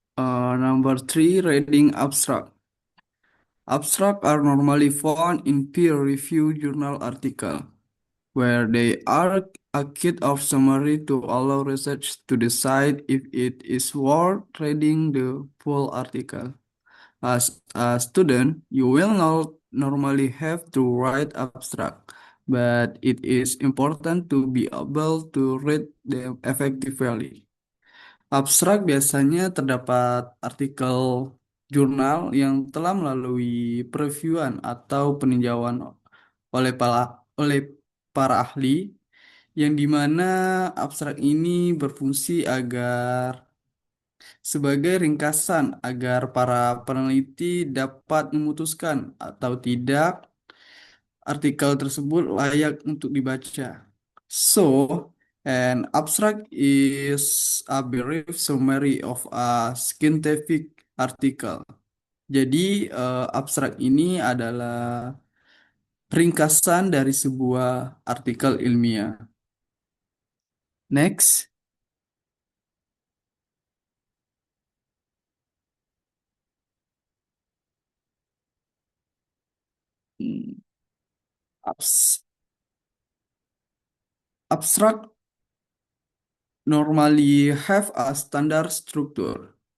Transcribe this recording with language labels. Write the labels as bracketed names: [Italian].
[English] Number three, reading abstract. Abstract are normally found in peer-reviewed journal article, where they are a kit of summary to allow research to decide if it is worth reading the full article. As a student, you will not normally have to write abstract, but it is important to be able to read them effectively. [Indonesian] Abstrak biasanya terdapat artikel jurnal yang telah melalui previewan atau peninjauan oleh para ahli, yang dimana abstrak ini berfungsi sebagai ringkasan agar para peneliti dapat memutuskan atau tidak artikel tersebut layak untuk dibaca. [English] So, an abstract is a brief summary of a scientific article. [Indonesian] Jadi, abstrak ini adalah ringkasan dari sebuah artikel ilmiah. [English] Next, hmm, abs- abstract normally have a standard structure.